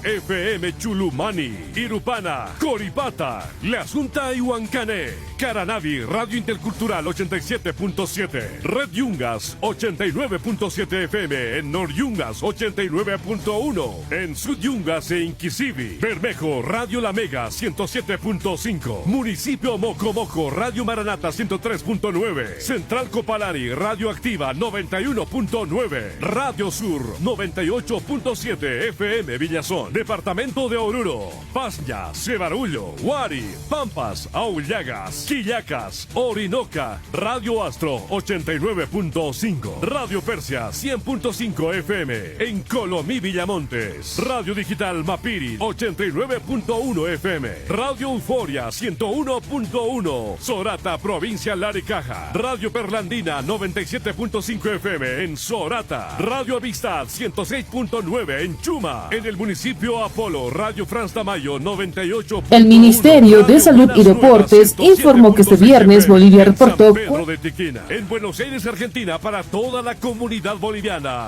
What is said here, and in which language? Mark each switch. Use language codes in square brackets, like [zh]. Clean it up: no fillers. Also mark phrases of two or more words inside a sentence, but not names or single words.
[es] FM Chulumani. Irupana, Coripata, La Asunta y Huancané. Caranavi, Radio Intercultural 87.7. Red Yungas 89.7 FM, en Noryungas 89.1, en Sudyungas e Inquisivi. Bermejo, Radio La Mega 107.5, Municipio Mocomoco, Radio Maranata 103.9, Central Copalari, Radio Activa 91.9, Radio Sur 98.7 FM Villazón, Departamento de Oruro, Pasña, Cebarullo, Huari, Pampas, Aullagas, Quillacas, Orinoca, Radio Astro 89.5, Radio Persia 100.5 FM en Colomí Villamontes, Radio Digital Mapiri 89.1 FM, Radio Euforia 101.1 Sorata, Provincia Laricaja, Radio Perlandina 97.5 FM en Sorata, Radio Amistad 106.9 en Chuma, en el municipio Apolo, Radio Franz Tamayo 98. El Ministerio de Salud y Deportes informó que este viernes Bolivia reportó en Buenos Aires, Argentina, para toda la comunidad boliviana.